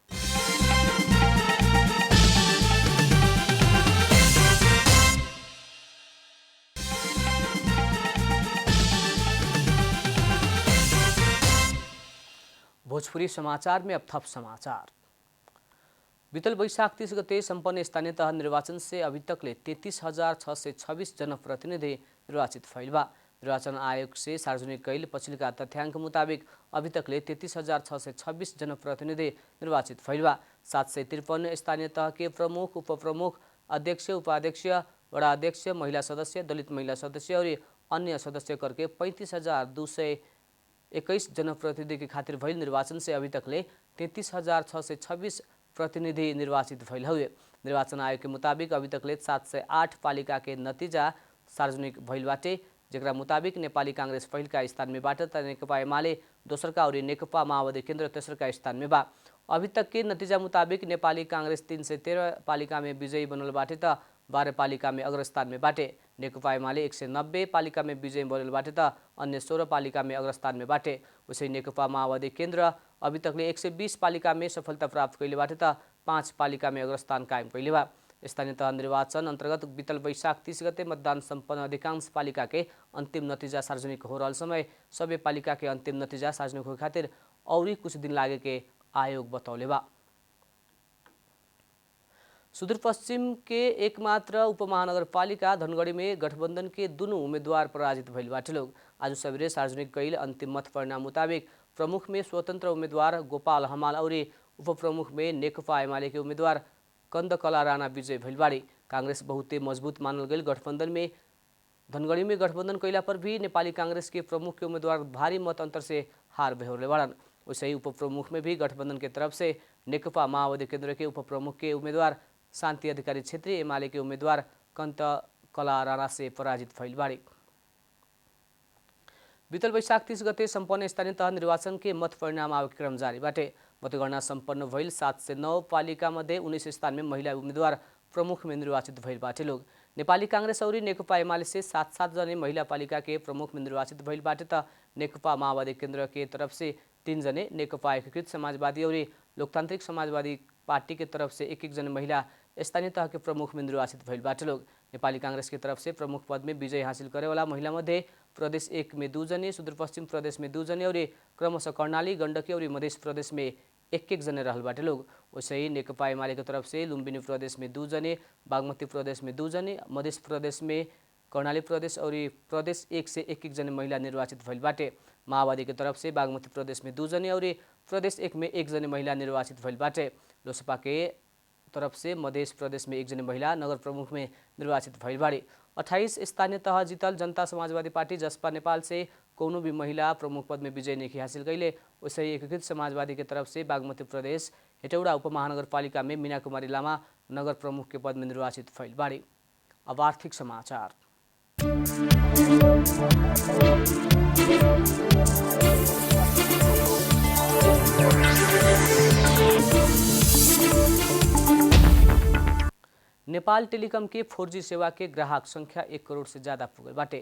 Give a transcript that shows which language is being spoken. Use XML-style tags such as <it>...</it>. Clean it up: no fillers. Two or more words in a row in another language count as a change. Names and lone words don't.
<bho>भोजपुरी समाचार में अब थप समाचार। बीतल वैशाख 30 गते संपन्न स्थानीय तह निर्वाचन से अभी तकले 33,626 जनप्रतिनिधि निर्वाचित भइल बा। निर्वाचन आयोग से सार्वजनिक कैल पछिल्का तथ्याङ्क मुताबिक अभी तकले 33,626 जनप्रतिनिधि निर्वाचित भइल बा। 753 स्थानीय तह के प्रमुख, उपप्रमुख, अध्यक्ष, उपाध्यक्ष, वडा अध्यक्ष, महिला सदस्य, दलित महिला सदस्य और अन्य सदस्य करके 35,221 जनप्रतिनिधि के खातिर भइल निर्वाचन से अभी तकले 33,626 प्रतिनिधि निर्वाचित भइल हुए। निर्वाचन आयोग के मुताबिक अभी तकले 708 पालिका के नतीजा सार्वजनिक भइल बाटे, जेकरा मुताबिक नेपाली कांग्रेस पहिलका स्थान में बाटे त नेकपा एमाले दोस्रका और नेकपा माओवादी केन्द्र तेस्रका स्थान में बा। अभी तक के नतीजा मुताबिक नेपाली कांग्रेस 313 पालिका में विजयी बनल बाटे त 12 पालिका में अग्रस्थान में बाटे। नेकपा एमाले 190 पालिका में विजयी बनल बाटे त अन्य 16 पालिका में अग्रस्थान में बाटे। उसै नेकपा माओवादी केन्द्र अभी तकले 120 पालिका में सफलता प्राप्त कैले बाटे त 5 पालिका में अग्रस्थान कायम कैले बा। स्थानीय तह निर्वाचन अंतर्गत बीतल वैशाख 30 गते मतदान सम्पन्न अधिकांश पालिका के अंतिम नतीजा सार्वजनिक हो रहल समय सबै पालिका के अंतिम नतीजा सार्वजनिक हो खातिर औरी कुछ दिन लागे के आयोग बतौले बा। सुदूरपश्चिम के एकमात्र उपमहानगरपालिका धनगढ़ी में गठबंधन के दुनू उम्मीदवार पराजित भइल बाटे लोग। आज सवेरे सार्वजनिक कैल अंतिम मत परिणाम मुताबिक प्रमुख में स्वतंत्र उम्मीदवार गोपाल हमाल और उपप्रमुख में नेकपा एमाले के उम्मीदवार कंदकला राणा विजय भइल बाड़ी। कांग्रेस बहुते मजबूत मानल गई गठबंधन में धनगढ़ी में गठबंधन कैला पर भी नेपाली कांग्रेस के प्रमुख के उम्मीदवार भारी मत अंतर से हार बेहोरले बाड़न। वैसे ही उपप्रमुख में भी गठबंधन के तरफ से नेकपा माओवादी केन्द्र के उपप्रमुख के उम्मीदवार शान्ति अधिकारी क्षेत्रीय एमाले के उम्मीदवार कंदकला राणा से पराजित भइल बाड़ी। बीतल वैशाख 30 गते सम्पन्न स्थानीय तह निर्वाचन के मत परिणाम आवे क्रम जारी बाटे। मतगणना सम्पन्न भइल 709 पालिका मध्ये 19 स्थान में महिला उम्मीदवार प्रमुख में निर्वाचित भइल बाटे लोग। नेपाली कांग्रेस और नेकपा एमाले से 7-7 जने महिला पालिका के प्रमुख में निर्वाचित भइल बाटे त नेकपा माओवादी केन्द्र के तरफ से 3 जने, नेकपा एकीकृत समाजवादी और लोकतान्त्रिक समाजवादी पार्टी के तरफ से 1-1 जने महिला स्थानीय तह के प्रमुख में निर्वाचित भइल बाटे लोग। नेपाली कांग्रेस की तरफ से प्रमुख पद में विजय हासिल करे वाला महिला मध्ये प्रदेश 1 में 2 जने, सुदूरपश्चिम प्रदेश में 2 जने और क्रमशः कर्णाली, गण्डकी और मध्य प्रदेश में 1-1 जने रहल बाटे लोग। वैसे ही नेकपा एमाले की तरफ से लुम्बिनी प्रदेश में 2 जने, बागमती प्रदेश में 2 जने, मध्य प्रदेश में कर्णाली प्रदेश और प्रदेश 1 से 1-1 जने महिला निर्वाचित भइल बाटे। माओवादी की तरफ से बागमती प्रदेश में 2 जने और प्रदेश 1 में 1 जने महिला निर्वाचित भइल बाटे। लोसपा के तरफ से मध्य प्रदेश में 1 जने महिला नगर प्रमुख में निर्वाचित भइल बाड़ी। 28 स्थानीय तह जीतल जनता समाजवादी पार्टी जसपा नेपाल से कोनो भी महिला प्रमुख पद में विजय नहीं हासिल कैले। वैसे ही एकीकृत समाजवादी की तरफ से बागमती प्रदेश हेटौडा उपमहानगरपालिका में मीना कुमारी लामा नगर प्रमुख के पद में निर्वाचित भइल बाड़ी। अब आर्थिक समाचार। नेपाल टेलिकम के 4G सेवा के ग्राहक संख्या 1 करोड़ से ज़्यादा पुगल बाटे।</bho>